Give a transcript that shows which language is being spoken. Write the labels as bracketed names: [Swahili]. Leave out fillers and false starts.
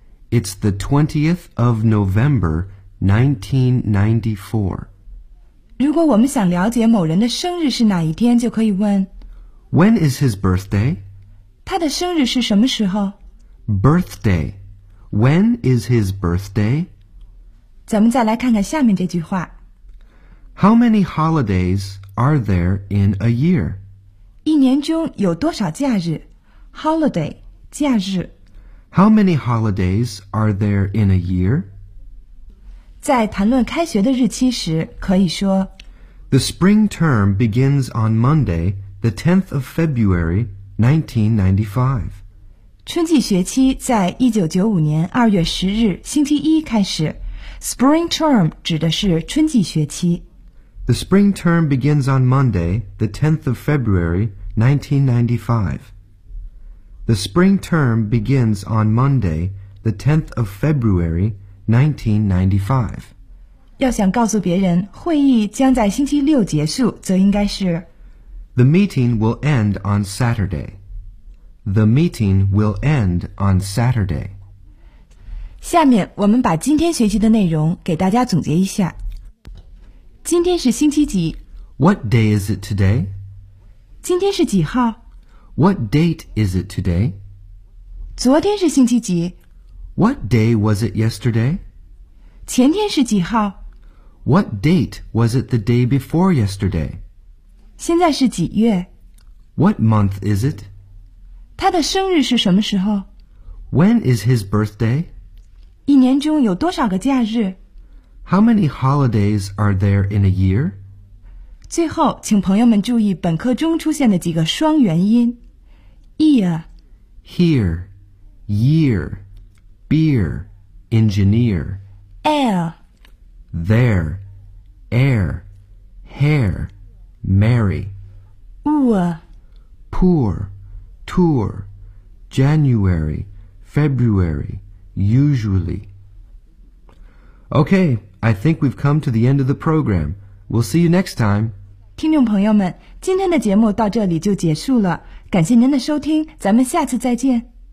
[English] It's the 20th of November 1994. [Chinese] 如果我们想了解某人的生日是哪一天，就可以问 [English] When is his birthday? [Chinese] 他的生日是什么时候? [English] Birthday. When is his birthday? [Chinese] 咱们再来看看下面这句话。 [English] How many holidays are there in a year? [Chinese] 一年中有多少假日?Holiday, 假日。 [English] How many holidays are there in a year? [Chinese] 在谈论开学的日期时可以说 [English] The spring term begins on Monday, the 10th of February, 1995. [Chinese] 春季学期在1995年2月10日星期一开始。 Spring term 指的是春季学期。 [English] The spring term begins on Monday, the 10th of February, 1995. The spring term begins on Monday, the 10th of February,1995. [Chinese] 要想告诉别人会议将在星期六结束，则应该是 [English] The meeting will end on Saturday. The meeting will end on Saturday. [Chinese] 下面我们把今天学习的内容给大家总结一下。今天是星期几？ [English] What day is it today? [Chinese] 今天是几号？ [English] What date is it today? [Chinese] 昨天是星期几？ [English] What day was it yesterday? [Chinese] 前天是几号? [English] What date was it the day before yesterday? [Chinese] 现在是几月? [English] What month is it? [Chinese] 他的生日是什么时候? [English] When is his birthday? [Chinese] 一年中有多少个假日? [English] How many holidays are there in a year? [Chinese] 最后,请朋友们注意本课中出现的几个双元音。 [English] Ear Hear Year Beer, engineer. Air. There, air. Hair, marry. Poor, tour. January, February, usually. Okay, I think we've come to the end of the program. We'll see you next time. [Chinese] 听众朋友们，今天的节目到这里就结束了。感谢您的收听，咱们下次再见。